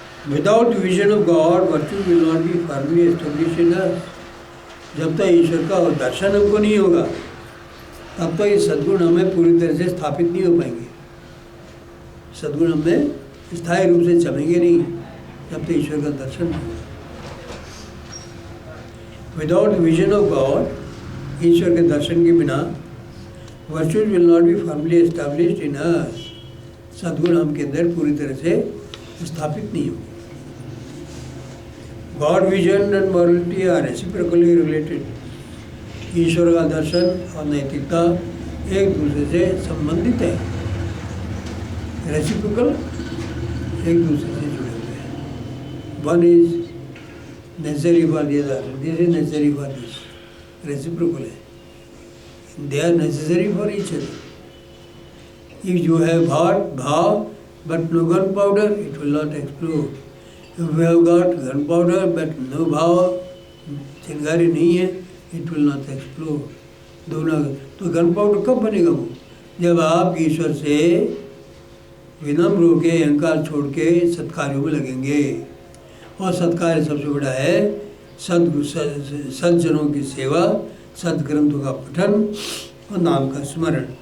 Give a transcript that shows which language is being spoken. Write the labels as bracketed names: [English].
[English] Without the vision of God, virtue will not be firmly established in us. [Hindi] जब तक ईश्वर का दर्शन हमको नहीं होगा, तब तक ये सद्गुण हमें पूरी तरह से स्थापित नहीं हो पाएंगे। सद्गुण हमें स्थायी रूप से जमेंगे नहीं जब तक ईश्वर का दर्शन नहीं होगा। [English] without the vision of God, [Hindi] ईश्वर के दर्शन के बिना [English] Virtual will not be firmly established in us. [Hindi] सद्गुण हम के अंदर पूरी तरह से स्थापित नहीं होंगे। [English] God vision and morality are reciprocally related. [Hindi] ईश्वर का दर्शन और नैतिकता एक दूसरे से संबंधित है, रेसिप्रोकल, एक दूसरे से जुड़े हुए हैं। [English] One is necessary for the other, this is necessary for this, reciprocal है। They are necessary for each other. If you have भाव but no gunpowder, it will not explode. If you have got gunpowder but no भाव, [Hindi] चिंगारी नहीं है, [English] it will not explode. [Hindi] दोनों तो gunpowder कब बनेगा वो? जब आप ईश्वर से विनम्र होके, अहंकार छोड़ के सत्कार्यों में लगेंगे। और सत्कार्य सबसे बड़ा है सज्जनों की सेवा, सदग्रंथों का पठन और नाम का स्मरण।